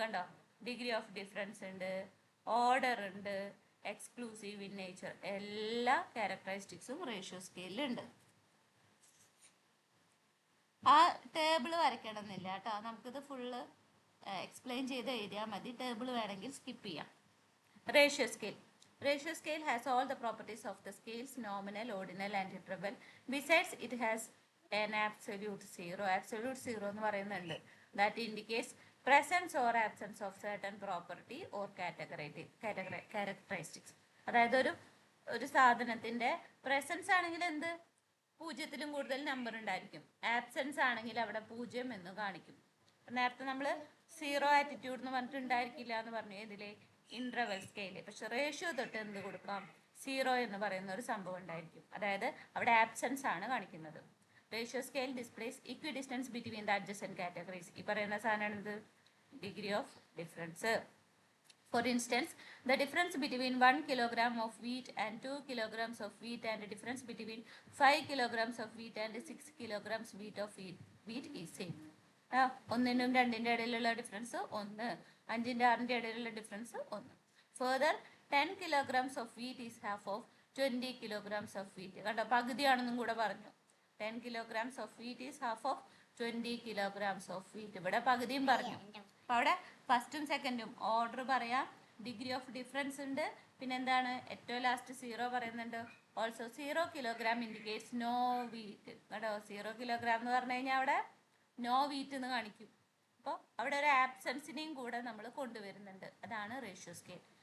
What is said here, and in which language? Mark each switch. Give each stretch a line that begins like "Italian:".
Malayalam: കണ്ടോ, degree of difference ഉണ്ട്, order ഉണ്ട്, എക്സ്ക്ലൂസീവ് ഇൻ നേച്ചർ, എല്ലാ ക്യാരക്ടറിസ്റ്റിക്സും റേഷ്യോ സ്കെയിലുണ്ട്. ആ ടേബിൾ വരയ്ക്കണമെന്നില്ല കേട്ടോ, നമുക്കിത് ഫുള്ള് എക്സ്പ്ലെയിൻ ചെയ്ത് എഴുതിയാൽ മതി. ടേബിൾ വേണമെങ്കിൽ സ്കിപ്പ് ചെയ്യാം. Ratio scale.
English: Ratio scale has all the properties of the scales, nominal, ordinal and interval. Besides, it has an absolute zero. Absolute zero
Malayalam: എന്ന് പറയുന്നുണ്ട്.
English: That indicates presence or absence of certain property or characteristics.
Malayalam: അതായത് ഒരു സാധനത്തിന്റെ presence ആണെങ്കിൽ എന്ത്, പൂജ്യത്തിലും കൂടുതൽ number ഉണ്ടായിരിക്കും. Absence ആണെങ്കിൽ അവിടെ 0 എന്ന് കാണിക്കും. നേരത്തെ നമ്മൾ സീറോ ആറ്റിറ്റ്യൂഡ് എന്ന് പറഞ്ഞിട്ട് ഉണ്ടായിരിക്കില്ല എന്ന് പറഞ്ഞു ഇതിലെ ഇന്റർവെൽ സ്കെയിൽ. പക്ഷെ റേഷ്യോ തൊട്ട് എന്ത് കൊടുക്കാം, സീറോ എന്ന് പറയുന്ന ഒരു സംഭവം ഉണ്ടായിരിക്കും. അതായത് അവിടെ ആബ്സെൻസ് ആണ് കാണിക്കുന്നത്.
English: Ratio scale displays equidistance between the adjacent categories.
Malayalam: ഈ പറയുന്ന സാധനമാണ് ഇത് degree of difference.
English: For instance, the difference between 1 kilogram of wheat and 2 kilograms of wheat and the difference between 5 kilograms of wheat and 6 kilograms of wheat is same.
Malayalam: 1നും 2ന്റെ ഇടയിലുള്ള difference 1, 5ന്റെ 6ന്റെ ഇടയിലുള്ള difference 1.
English: Further, 10 kilograms of wheat is half of 20 kilograms of wheat.
Malayalam: കണ്ടോ, പകുതിയാണെന്നും കൂടെ പറഞ്ഞു.
English: 10 kilograms of wheat is half of 20 kilograms of wheat.
Malayalam: ഇവിടെ പകുതിയും പറഞ്ഞു. അപ്പൊ അവിടെ ഫസ്റ്റും സെക്കൻഡും ഓർഡർ പറയാം. ഡിഗ്രി ഓഫ് ഡിഫറൻസ് ഉണ്ട്. പിന്നെന്താണ്, ഏറ്റവും ലാസ്റ്റ് സീറോ പറയുന്നുണ്ട്.
English: Also 0 kilogram indicates no weight.
Malayalam: കേട്ടോ, 0 kilogram എന്ന് പറഞ്ഞു കഴിഞ്ഞാൽ അവിടെ നോ വീറ്റ് എന്ന് കാണിക്കും. അപ്പോൾ അവിടെ ഒരു ആബ്സെൻസിനെയും കൂടെ നമ്മൾ കൊണ്ടുവരുന്നുണ്ട്. അതാണ് റേഷ്യോ സ്കെയിൽ.